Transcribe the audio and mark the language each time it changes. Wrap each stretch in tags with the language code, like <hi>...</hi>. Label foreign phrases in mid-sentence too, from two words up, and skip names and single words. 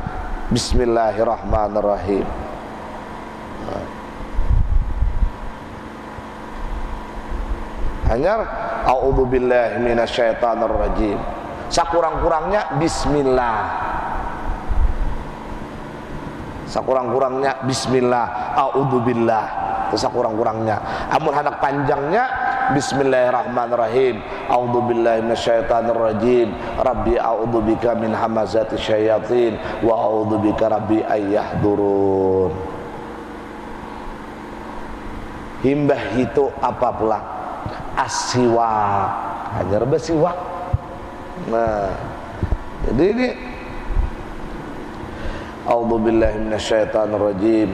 <ar>بسم الله الرحمن الرحيم. Hanya أعوذ بالله من الشيطان الرجيم.</ar> <bjn>Sakurang-kurangnya bismillah. Sakurang-kurangnya bismillah, a'udzubillah. Itu sakurang-kurangnya. Amun hendak panjangnya bismillahirrahmanirrahim.</bjn> <ar>أعوذ بالله من الشيطان الرجيم. رب أعوذ بك من همزات الشياطين وأعوذ بك رب أن يحضرون.</ar> <bjn>Himbah itu apa pula? As-siwak. Hanya bersiwak. Nah, jadi ini</bjn> <ar>أعوذ بالله من الشيطان الرجيم.</ar>